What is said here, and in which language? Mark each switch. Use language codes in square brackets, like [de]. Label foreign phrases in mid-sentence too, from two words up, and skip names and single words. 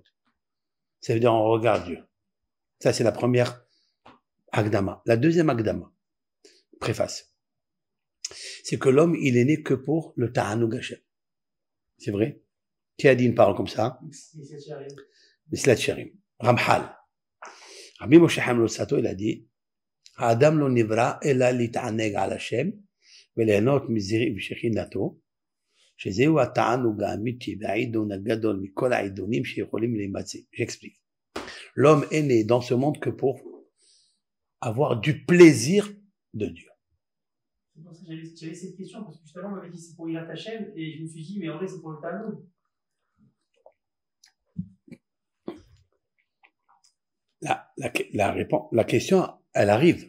[fr] Ça veut dire on regarde Dieu. Ça c'est la première Akdama. La deuxième Akdama, préface, c'est que l'homme il est né que pour le [he] תענוג השם. [fr] C'est vrai? Qui a dit une parole comme ça? Mislat Sharim. Ramhal. Rabbi Moshe Chaim Luzzatto, il a dit [he] אדם לא נברא אלא להתענג על השם ולהנות מזיו ושכינתו שזהו התענוג האמיתי והעידון הגדול מכל העידונים שיכולים להימצא. [fr] J'explique. L'homme est né dans ce monde que pour avoir du plaisir de Dieu. C'est pour ça que j'avais cette question, parce que justement, on m'avait dit c'est pour [he] יראת השם, [fr] et je me suis dit, mais en vrai, c'est pour le Talmud. La question, elle arrive.